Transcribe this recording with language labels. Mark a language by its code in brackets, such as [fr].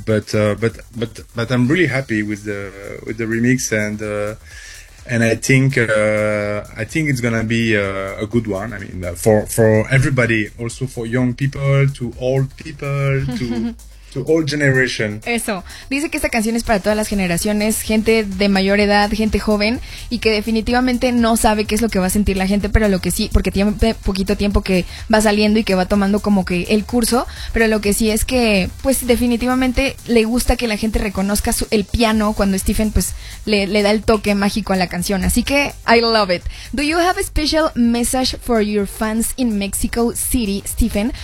[en] But I'm really happy with the remix and I think it's gonna be a good one. I mean, for everybody, also for young people, to old people, to all generation. [es] Eso. Dice que esta canción es para todas las generaciones, gente de mayor edad, gente joven, y que definitivamente no sabe qué es lo que va a sentir la gente, pero lo que sí, porque tiene poquito tiempo que va saliendo y que va tomando como que el curso, pero lo que sí es que, pues, definitivamente le gusta que la gente reconozca el piano cuando Stephen, pues, le da el toque mágico a la canción. Así que, [en] I love it. Do you have a special message for your fans in Mexico City, Stephen?